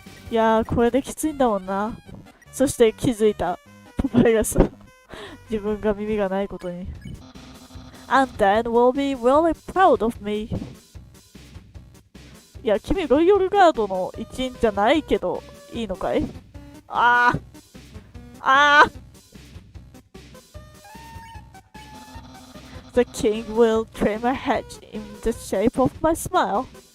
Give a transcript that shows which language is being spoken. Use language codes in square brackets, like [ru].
[ja] いやー、これできついんだもんな。そして気づいた。パパイがさ、自分が耳がないことに。 [en] And then will be really proud of me. [ja] いや、君ロイヤルガードの一員じゃないけど、いいのかい？ [en] ああ The king will trim a hedge in the shape of my smile.